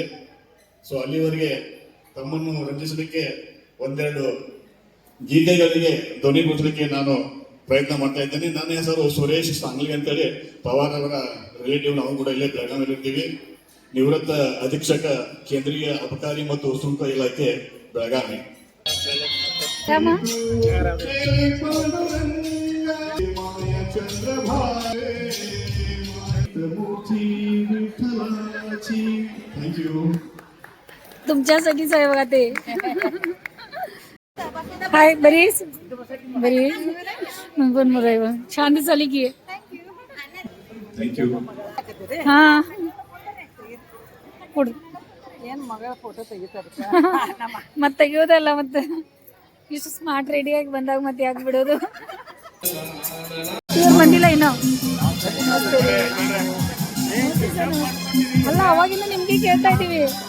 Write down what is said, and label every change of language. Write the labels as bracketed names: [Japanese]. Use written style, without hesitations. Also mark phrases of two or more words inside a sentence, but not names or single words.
[Kannada] ಸೊ ಅಲ್ಲಿವರೆಗೆ ತಮ್ಮನ್ನು ರಂಜಿಸಲಿಕ್ಕೆ ಒಂದೆರಡು ಗೀತೆಗಳಿಗೆ ಧ್ವನಿ ಮುಚ್ಚಲಿಕ್ಕೆ ನಾನು ಪ್ರಯತ್ನ ಮಾಡ್ತಾ ಇದ್ದೇನೆ. ನನ್ನ ಹೆಸರು ಸುರೇಶ್ ಸಾಂಗ್ಲಿ ಅಂತೇಳಿ ಪವಾರ್ ಅವರ ರಿಲೇಟಿವ್. ನಾವು ಕೂಡ ಇಲ್ಲೇ ಬೆಳಗಾವಿಯಲ್ಲಿ ಇರ್ತೀವಿ. ನಿವೃತ್ತ ಅಧೀಕ್ಷಕ ಕೇಂದ್ರೀಯ ಅಬಕಾರಿ ಮತ್ತು ಸುಂಕ ಇಲಾಖೆ ಬೆಳಗಾವಿ. [Marathi] तुमच्यासाठीच आहे बघा ते हाय बरीच बरी पण बरं छान दिसली की हा [Kannada] ಏನ್ ಮಗಳ ಫೋಟೋ ತೆಗಿತಾರೆ ಮತ್ತೆ ತೆಗಿಯೋದಲ್ಲ ಮತ್ತೆ ಇಷ್ಟು [English] smart ready [Kannada] ಆಗಿ ಬಂದಾಗ ಮತ್ತೆ ಯಾಕೆ ಬಿಡೋದು ಇವಾಗ ಬಂದಿಲ್ಲ ಇನ್ನು ಅಲ್ಲ ಅವಾಗಿಂದ ನಿಮ್ಗೆ ಕೇಳ್ತಾ ಇದ್ದೀವಿ